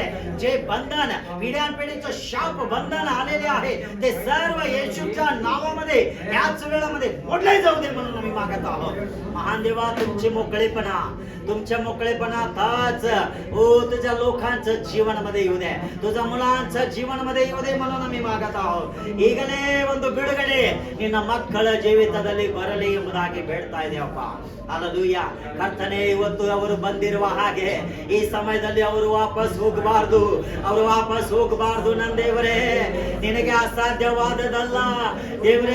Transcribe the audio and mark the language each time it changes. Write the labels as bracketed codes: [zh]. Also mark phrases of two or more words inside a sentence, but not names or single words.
[mr] जे बंधन पिढ्यानपिढीचं शाप बंधन आलेले आहे ते सर्व येशूच्या नावामध्ये याच वेळामध्ये मोडले जाऊ दे म्हणून आम्ही मागत आहोत. महान देवा, तुमचे मोकळेपणा, तुमच्या मोकळेपणा ताच तुझ्या लोकांचं जीवनामध्ये येऊ दे, तुझ्या मुलांचं जीवनामध्ये येऊ दे म्हणून आम्ही ಮಾಗತ [kn] ಈಗಲೇ ಒಂದು ಬಿಡುಗಡೆ ನಿನ್ನ ಮಕ್ಕಳ ಜೀವಿತದಲ್ಲಿ ಬರಲಿ ಎಂಬುದಾಗಿ ಬೇಡ್ತಾ ಇದ್ದೇವಪ್ಪ. ಹಲ್ಲೆಲೂಯಾ. ಕರ್ತನೇ, ಇವತ್ತು ಅವರು ಬಂದಿರುವ ಹಾಗೆ ಈ ಸಮಯದಲ್ಲಿ ಅವರು ವಾಪಸ್ ಹೋಗಬಾರದು, ಅವರು ವಾಪಸ್ ಹೋಗಬಾರದು. ನನ್ನ ದೇವರೇ, ನಿನಗೆ ಅಸಾಧ್ಯವಾದದಲ್ಲ ದೇವರೇ.